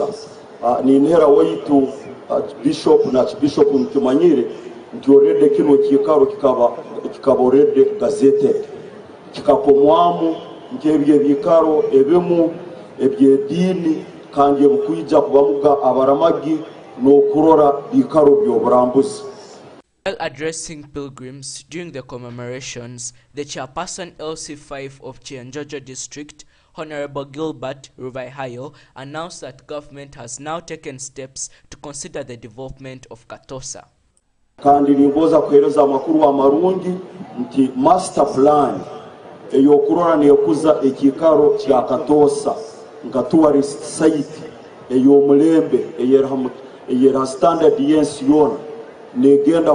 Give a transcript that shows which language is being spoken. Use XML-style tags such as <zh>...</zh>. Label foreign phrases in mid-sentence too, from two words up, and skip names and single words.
<ttj>ninhera waitu bishop na bishop mtumanyire nti already kino kikaro kikaba</ttj> <en>already gazetted</en> <ttj>kikapomwamu nkebye bikaro ebimu ebyedini kandi ebukwija kubamuga abaramagi no kurora bikaro byoburambuzi.</ttj> <en>While addressing pilgrims during the commemorations, the chairperson LC5 of Kienjojo district, Honorable Gilbert Ruvaihayo, announced that government has now taken steps to consider the development of Katosa.</en> <ttj>Kandi nimboza kueleza makuru wa marungi nti</ttj> <en>master plan</en> <ttj>eyokurora neyokuza ekikaro kya Katosa nga</ttj> <en>tourist site</en> <ttj>eyomulembe eyera standard yensi yona negenda</ttj>